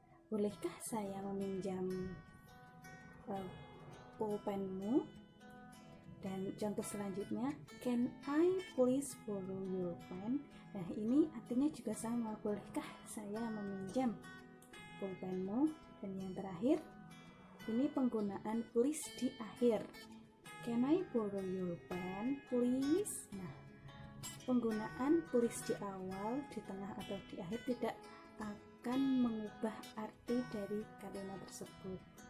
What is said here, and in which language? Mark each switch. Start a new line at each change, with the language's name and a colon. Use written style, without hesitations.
Indonesian: Bolehkah saya meminjam pulpenmu? Dan contoh selanjutnya,
English: can I please borrow your pen?
Indonesian: Nah, ini artinya juga sama, bolehkah saya meminjam pulpenmu? Dan yang terakhir, ini penggunaan please di akhir.
English: Can I borrow your pen, please?
Indonesian: Nah, penggunaan please di awal, di tengah, atau di akhir tidak akan mengubah arti dari kalimat tersebut.